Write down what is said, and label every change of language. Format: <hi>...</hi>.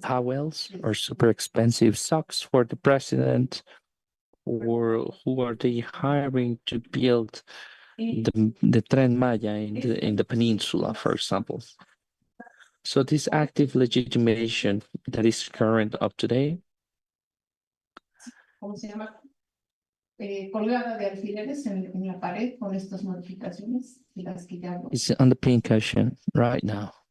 <en>towels or super expensive socks for the president, or who are they hiring to build the Tren Maya in the peninsula, for example? So this active legitimation that is current up today</en> <es>¿cómo se llama? Colgada de alfileres en la pared con estas modificaciones de las que ya</es> <en>is on the pincushion right now.</en>